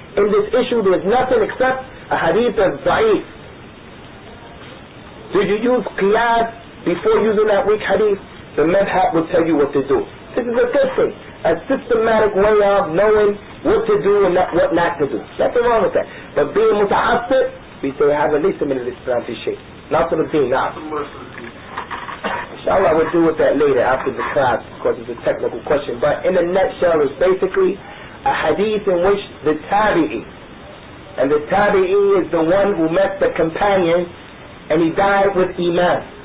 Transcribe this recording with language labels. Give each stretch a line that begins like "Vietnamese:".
English: In this issue there's nothing except a hadith that's da'if. Do you use qiyas before using that weak hadith? The madhab will tell you what to do. This is a good thing. A systematic way of knowing what to do and what not to do. Nothing wrong with that. But being muta'assib, we say,
Arabic: هذا ليس من الإسلام في شيء.
English: Not from the deen, now. Inshallah, we'll deal with that later after the class, because it's a technical question. But in a nutshell, it's basically a hadith in which the tabi'i, and the tabi'i is the one who met the companion and he died with iman.